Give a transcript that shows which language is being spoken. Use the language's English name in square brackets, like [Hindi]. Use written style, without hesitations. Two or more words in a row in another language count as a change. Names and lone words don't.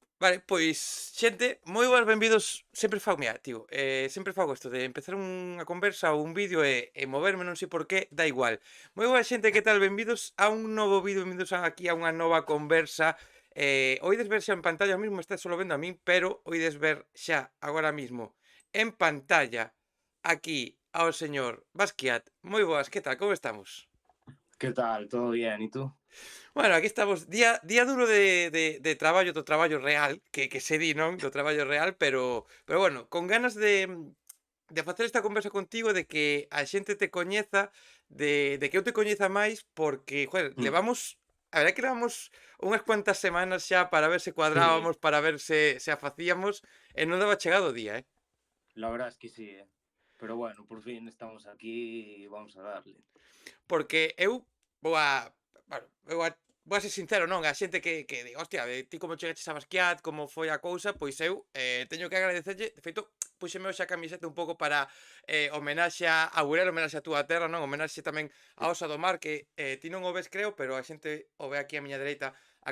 [Galician] Vale, pois, xente, moi boas, benvidos. Sempre fago, mira, tío, sempre fago isto de empezar unha conversa ou un vídeo e moverme, non sei por qué, dá igual. Moi boa xente, que tal? Benvidos a un novo vídeo, benvidos aquí a unha nova conversa. Oides ver xa en pantalla, [Spanish] ahora mismo [Galician] está solo vendo a min, pero oides ver xa, agora mismo, en pantalla, aquí, ao señor Basquiat. Moi boas, que tal? Como estamos? [Spanish] ¿Qué tal? ¿Todo bien? ¿Y tú? [Galician] Bueno, aquí estamos, día duro de traballo, do traballo real, que se di, non? Do traballo real, pero bueno, con ganas de facer esta conversa contigo, de que a xente te coñeza, de que eu te coñeza máis, porque, joder, Mm. a verdade que levamos unhas cuantas semanas xa para ver se [Spanish] Sí, [Galician] cuadrábamos, para ver se a facíamos, e non daba chegado o día, eh. [Spanish] la verdad es que sí, ¿eh? Pero bueno, por fin estamos aquí y vamos a darle. [Galician] Porque eu vou a bueno, vou a ser sincero, non? A xente que di: "Hostia, ti como chegaches a Basquiat, como foi a cousa", pois eu, teño que agradecerlle, de feito, puxeme hoxe a camiseta un pouco para, homenaxe a Burela, homenaxe a túa terra, non? Homenaxe tamén a Osa do Mar, que, ti non o ves, creo, pero a xente o ve aquí á miña dereita, a